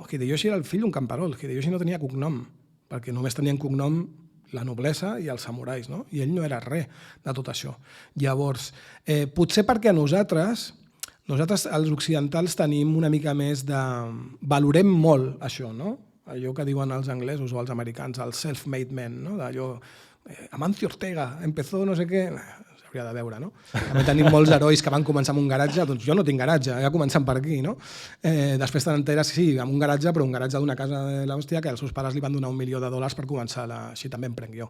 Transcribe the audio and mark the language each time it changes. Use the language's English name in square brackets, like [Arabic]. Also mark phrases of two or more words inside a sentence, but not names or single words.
[Catalan] Hideyoshi era el fill d'un camperol. Hideyoshi no tenia cognom, perquè només tenien cognom la noblesa i els samurais, no? I ell no era res de tot això. Llavors, potser perquè nosaltres, els occidentals, tenim una mica més de... Valorem molt això, no? Allò que diuen els anglesos o els americans, el [English] self-made man, [Catalan] no? D'allò... [Spanish] Amancio Ortega, empezó no sé què... [Catalan] S'hauria de veure, no? També tenim molts herois que van començar amb un garatge, doncs jo no tinc garatge, ja començant per aquí, no? Després t'enteres, sí, amb un garatge, però un garatge d'una casa de l'hòstia que els seus pares li van donar $1 milió per començar, així també em prenc jo.